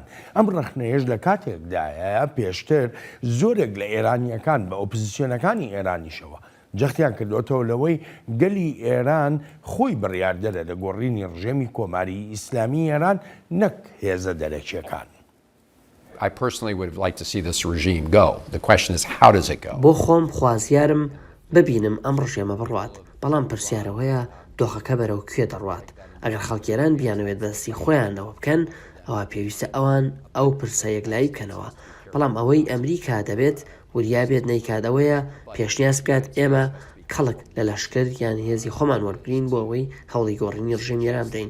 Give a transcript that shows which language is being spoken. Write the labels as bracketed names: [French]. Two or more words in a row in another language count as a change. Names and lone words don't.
[Central Kurdish] ئەم ڕەخنەیەش لە کاتێکدایە پێشتر زۆرێک لە ئێرانیەکان بە ئۆپۆزیسیۆنەکانی ئێرانیشەوە جەختیان کردوێتەوە لەوەی گەلی ئێران خۆی بڕیاردەرە لە گۆڕینی ڕژێمی کۆماری ئیسلامی ئێران نەک هێزە دەرەکیەکان. [English] I personally would like to see this regime go. The question is, how does it go? [Central Kurdish] بۆ خۆم خوازیارم ببینم ئەم ڕژێمە بڕوات، بەڵام پرسیارەوەیە دۆخەکە بەرەو کوێ دەڕوات. ئەگەر خەڵکێران بیانەوێت دەستی خۆیانەوە بکەن، ئەوە پێویستە ئەوان ئەو پرسە یەکلایی بکەنەوە. بەڵام ئەوەی ئەمریکا دەبێت وریابێت نەیکاتەوەیە پێشنیاز بکات ئێمە کەڵک لە لەشکر یان هێزی خۆمان وەرگین بۆ ئەوەی هەوڵی گۆڕینی ڕژێم ئێران بدەین.